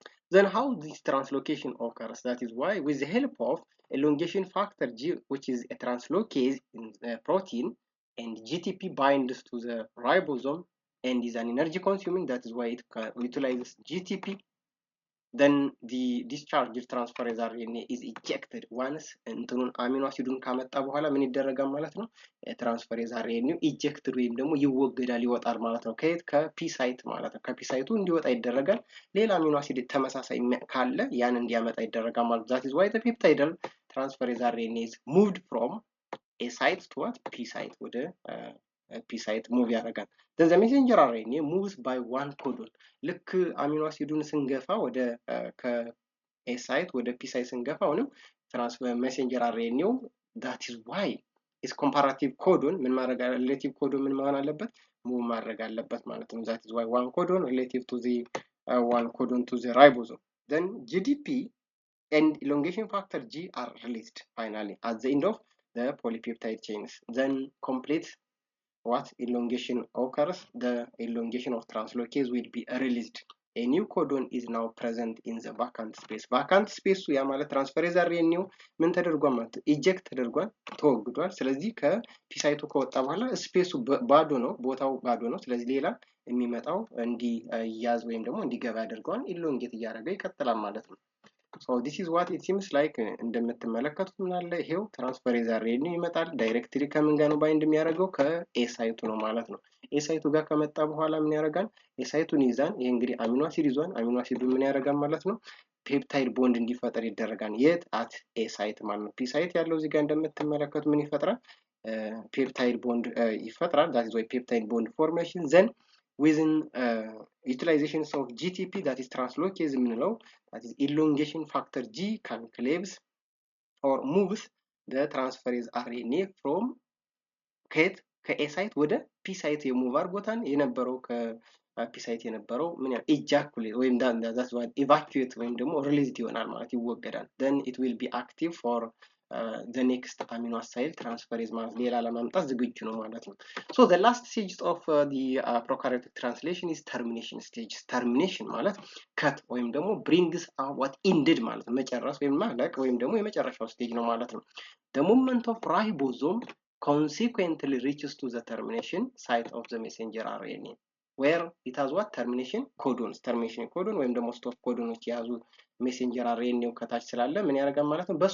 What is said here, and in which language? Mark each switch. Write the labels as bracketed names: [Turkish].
[English] Then how this translocation occurs? That is why with the help of elongation factor G, which is a translocase in the protein, and GTP binds to the ribosome and is an energy consuming, that is why it utilizes GTP. Then the discharged transferase RNA is ejected once [Amharic] እንትኑን አሚኖ አሲዱን ካመጣ በኋላ ምን ይደረጋል ማለት ነው? ትራንስፈሬዝ አርኤንኤው ኢጀክትድ ወይም ደግሞ ይወገዳል ይወጣል ማለት ነው። ከየት? ከፒ ሳይት ማለት ነው። ከፒ ሳይቱ እንዲወጣ ይደረጋል። ሌላ አሚኖ አሲድ ተመሳሳይ ካለ ያን እንዲያመጣ ይደረጋል ማለት ነው። [English] that is why the peptidal transferase RNA is moved from a site to what P site [Amharic] ወደ P site ሙቭ ያደርጋል። [English] then the messenger RNA moves by one codon [Amharic] ልክ አሚኖ አሲዱን ስንገፋ ወደ ከA site ወደ P site ስንገፋ አሁንም ትራንስፈር [English] messenger RNA that is why is comparative codon [Amharic] ምን ማድረግ relative codon ምን መሆን አለበት? ሙቭ ማድረግ አለበት ማለት ነው። [English] that is why one codon relative to the one codon to the ribosome. Then GDP and elongation factor G are released finally at the end of the polypeptide chains. Then complete what elongation occurs? The elongation of translocase will be released. A new codon is now present in the vacant space. [Amharic] Vacant space ያ ማለት ትራንስፈሬዝ አርኤንኤው ምን ተደርጓል ማለት ኢጀክት ተደርጓል ተወግዷል። ስለዚህ ከፒሳይቱ ከወጣ በኋላ ስፔሱ ባዶ ነው፣ ቦታው ባዶ ነው። ስለዚህ ሌላ የሚመጣው እንዲያዝ ወይም ደግሞ እንዲገባ ያደርገዋል። ኢሎንጌት እያደረገ ይቀጥላል ማለት ነው። [English] so this is what it seems like [Amharic] እንደምትመለከቱት ምን አለ ይሄው ትራንስፈሬዝ አርኤንኤው ይመጣል። ዳይሬክትሊ ከምን ጋር ነው ባይንድ የሚያደርገው? ከኤ ሳይቱ ነው ማለት ነው። ኤ ሳይቱ ጋር ከመጣ በኋላ ምን ያደርጋል? ኤ ሳይቱን ይዛን ይሄ እንግዲህ አሚኖ አሲድ ይዟል። አሚኖ አሲዱ ምን ያደርጋል ማለት ነው? ፔፕታይድ ቦንድ እንዲፈጠር ይደረጋል። የት? አት ኤ ሳይት ማለት ነው። ፒ ሳይት ያለው እዚህ ጋር እንደምትመለከቱ ምን ይፈጥራል? ፔፕታይድ ቦንድ ይፈጥራል። [English] that is why peptide bond formation then within utilizations of GTP that is translocase የምንለው that is elongation factor G can cleaves or moves the transferase RNA from [Amharic] ከየት? ከኤ ሳይት ወደ ፒ ሳይት የሙቭ አድርጎታል። የነበረው ከፒ ሳይት የነበረው ምን ያ ኢጃኩሌት ወይም that's why evacuate ወይም ደግሞ released ይሆናል ማለት ይወገዳል። [English] then it will be active for the next amino acid transferase [Amharic] ማለት ሌላ ለማምጣት ዝግጁ ነው ማለት ነው። [English] so the last stage of the prokaryotic translation is termination stage. termination ማለት cut ወይም ደግሞ brings what ended ማለት ነው። [Amharic] መጨረስ ወይም ማለቅ ወይም ደግሞ የመጨረሻው ስቴጅ ነው ማለት ነው። [English] the movement of ribosome consequently reaches to the termination site of the messenger RNA where it has what termination codons termination codon ወይም ደግሞ stop codons የያዙ messenger RNA [Amharic] ከታች ስላለ ምን ያደርጋል ማለት ነው?